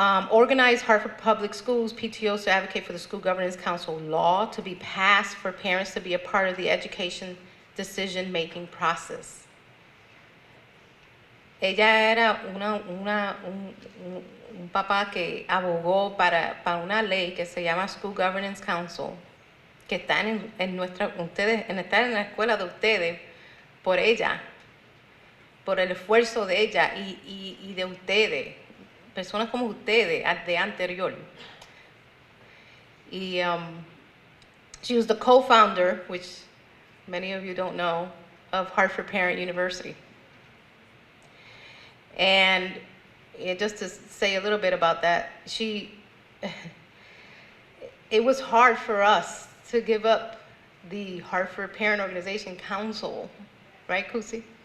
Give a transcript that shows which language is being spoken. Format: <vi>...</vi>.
<en>Organized Hartford Public Schools PTOs to advocate for the School Governance Council law to be passed for parents to be a part of the education decision-making process.</en> <es>Ella era un papá que abogó para una ley que se llama School Governance Council, que está en la escuela de ustedes por ella, por el esfuerzo de ella y de ustedes, personas como ustedes de anterior.</es> <en>Y she was the co-founder, which many of you don't know, of Hartford Parent University. And just to say a little bit about that, it was hard for us to give up the Hartford Parent Organization Council, right, Kusi?</en>